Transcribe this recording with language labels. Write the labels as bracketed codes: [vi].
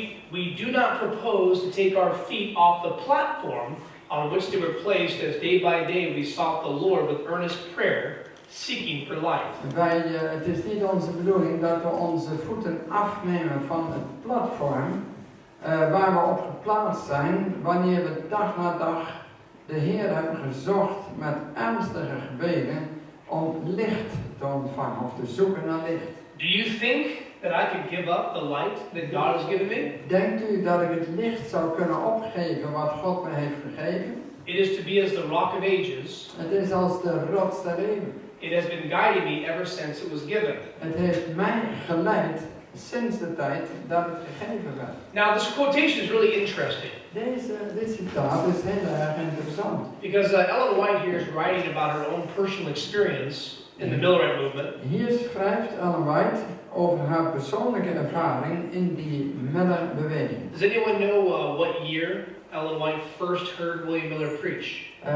[en] We do not propose to take our feet off the platform on which they were placed as day by day we sought the Lord with earnest prayer, seeking for life. [nl] Het is niet onze bedoeling dat we onze voeten afnemen van het platform waar we op geplaatst zijn wanneer we dag na dag de Heer hebben gezocht met ernstige gebeden om licht te ontvangen of te zoeken naar licht. [en] Do you think that I could give up the light that God has given me? [nl] Denkt u dat ik het licht zou kunnen opgeven wat God me heeft gegeven? [en] It is to be as the rock of ages. [nl] Het is als de rots der eeuwen. [en] It has been guiding me ever since it was given. [nl] Het heeft mij geleid sinds de tijd dat het gegeven werd. [en] Now this quotation is really interesting. [nl] Dit citaat is heel erg interessant. [en] Because Ellen White here is writing about her own personal experience in the Millerite movement. [nl] Hier schrijft Ellen White over haar persoonlijke ervaring in die Millebeweging. [en] Does anyone know what year Ellen White first heard William Miller preach?